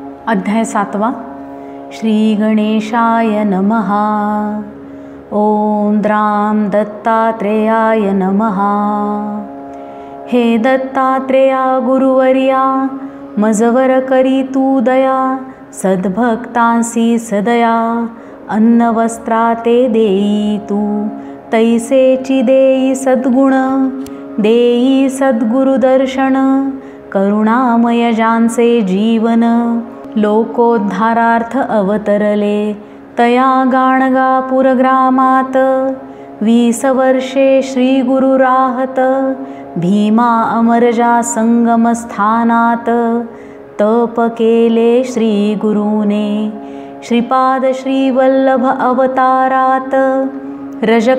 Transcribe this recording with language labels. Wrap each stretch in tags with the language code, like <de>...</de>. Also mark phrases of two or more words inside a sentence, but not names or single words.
<mr>अध्याय 7</mr> <sa>श्री गणेशाय नमः। ओम द्राम दत्तात्रेयाय नमः।</sa> <mr>हे दत्तात्रेया गुरुवर्या, मजवर करी तू दया, सद्भक्तांसी सदया, अन्नवस्त्रा ते देई तू, तैसेची देई सद्गुण, देई सद्गुरुदर्शन, करुणामय ज्यांचे जीवन, लोकोद्धारार्थ अवतरले, तया गाणगापूरग्रामात, 20 वर्षे श्री गुरु राहत, भीमा अमरजा संगमस्थानात, तप केले श्री गुरुने, श्रीपाद श्री वल्लभ अवतारात, रजक</mr>